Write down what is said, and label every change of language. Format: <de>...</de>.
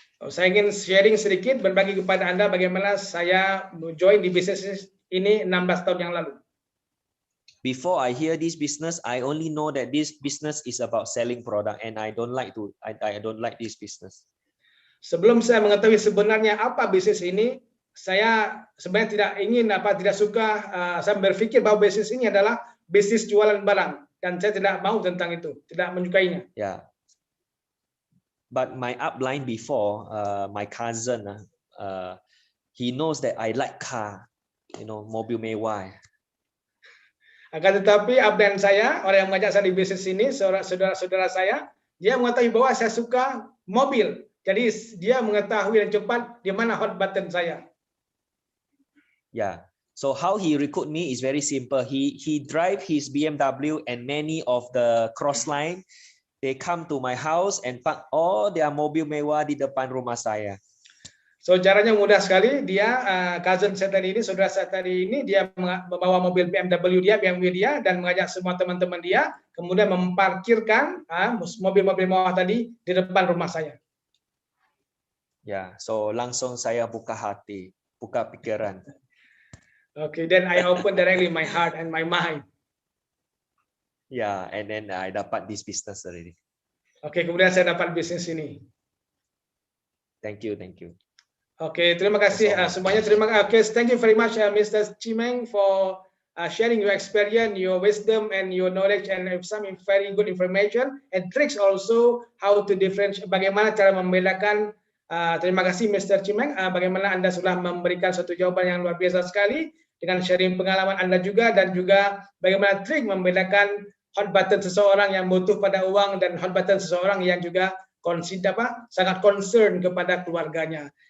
<id>Saya ingin sharing sedikit, berbagi kepada Anda bagaimana saya join di bisnis ini 16 tahun yang lalu.</id> <en>Before I hear this business, I only know that this business is about selling product, and I don't like this business.</en> <id>Sebelum saya mengetahui sebenarnya apa bisnis ini, saya sebenarnya tidak suka, saya berpikir bahwa bisnis ini adalah bisnis jualan barang, dan saya tidak mau tentang itu, tidak menyukainya.</id> <en>Yeah. But my upline before, my cousin, he knows that I like car,</en> <id>mobil mewah. Akan tetapi upline saya, orang yang mengajak saya di bisnis ini, saudara-saudara saya, dia mengetahui bahwa saya suka mobil. Jadi dia mengetahui yang cepat di mana hot button saya.</id> <en>Yeah. So how he recruit me is very simple. He drive his BMW and many of the cross line. They come to my house and park all their</en> <id>mobil mewah di depan rumah saya. So caranya mudah sekali. Dia cousin saya tadi ini, saudara saya tadi ini, dia membawa mobil BMW dia dan mengajak semua teman-teman dia, kemudian memparkirkan mobil-mobil mewah tadi di depan rumah saya. Ya, so langsung saya buka hati, buka pikiran.</id> <en>Okay, then I open directly my heart and my mind. Yeah, and then I dapat this business already.</en> <id>Okay, kemudian saya dapat bisnis ini.</id> <en>Thank you, thank you.</en> <id>Okay, terima kasih semuanya.</id> <en>Okay, thank you very much, Mr. Chimeng, for sharing your experience, your wisdom, and your knowledge, and some very good information and tricks also how to differentiate.</en> <id>Bagaimana cara membedakan. Terima kasih, Mr. Chimeng. Bagaimana Anda sudah memberikan suatu jawaban yang luar biasa sekali dengan sharing pengalaman Anda juga, dan juga bagaimana trik membedakan hot button seseorang yang butuh pada uang dan hot button seseorang yang juga sangat concern kepada keluarganya.</id>